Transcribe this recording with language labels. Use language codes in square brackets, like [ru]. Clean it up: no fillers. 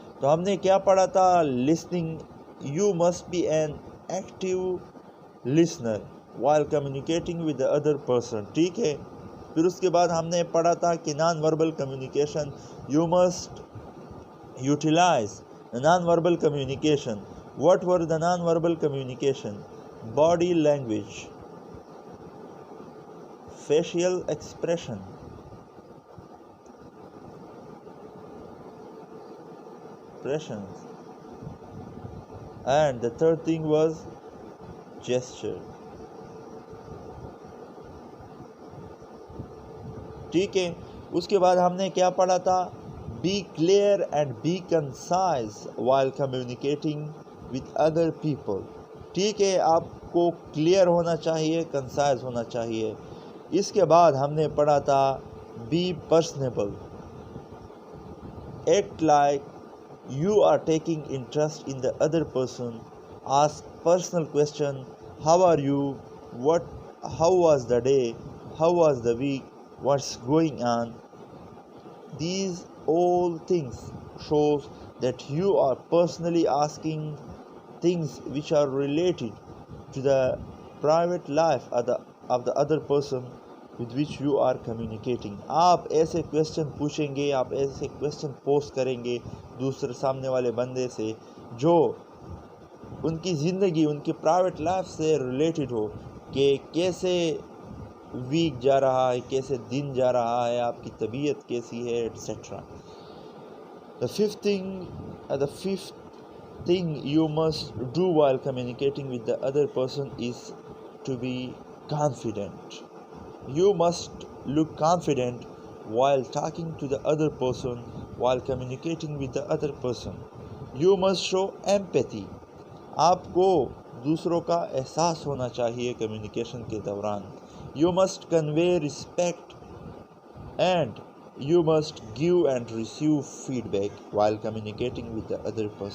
[ur] تو ہم نے کیا پڑھا تھا؟ [en] Listening. You must be an active listener while communicating with the other person. [ur] ٹھیک ہے. پھر اس کے بعد ہم نے پڑھا تھا کہ non verbal communication. [en] You must utilize non verbal communication. What were the non-verbal communication? Body language, facial expression, expressions, and the third thing was gesture. [ur] ٹھیک ہے. اس کے بعد ہم نے کیا پڑھا تھا؟ [en] Be clear and be concise while communicating with other people. [ur] ٹھیک ہے، آپ کو کلیئر ہونا چاہیے، کنسائز ہونا چاہیے. اس کے بعد ہم نے پڑھا تھا [en] be personable. Act like you are taking interest in the other person. Ask personal question. How are you? How was the day? How was the week? What's going on? These all things shows that you are personally asking things which are related to the private life of the other person, with which you are communicating. [ur] آپ ایسے question پوچھیں گے, آپ ایسے question post کریں گے دوسرے سامنے والے بندے سے جو ان کی زندگی, ان کی پرائیویٹ لائف سے ریلیٹڈ ہو, کہ کیسے ویک جا رہا ہے, کیسے دن جا رہا ہے, آپ کی طبیعت کیسی ہے, et cetera. [en] The fifth thing you must do while communicating with the other person is to be confident. You must look confident while talking to the other person, while communicating with the other person. You must show empathy. [ur] آپ کو دوسروں کا احساس ہونا چاہیے communication کے دوران. [en] You must convey respect and you must give and receive feedback while communicating with the other person.